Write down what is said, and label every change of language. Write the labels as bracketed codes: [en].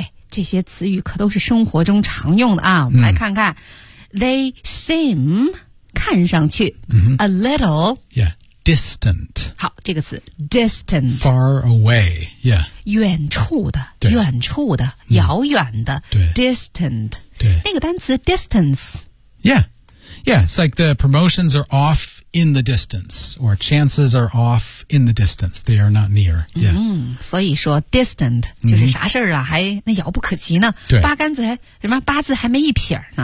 [zh] 这些词语可都是生活中常用的啊、嗯、我们来看看 [en] They seem [zh] 看上去、嗯、 [en] A little Yeah, distant [zh] 好这个词 distant [en] Far away Yeah [zh] 远处的远处的、嗯、遥远的对 [en] Distant [zh] 对那个单词 distance [en] Yeah Yeah, it's like the promotions are offin the distance or chances are off in the distance they are not near yeah、 [zh] mm-hmm. 所以说 distant 就是啥事儿啊、mm-hmm. 还那遥不可及呢对八竿子还什么八字还没一撇呢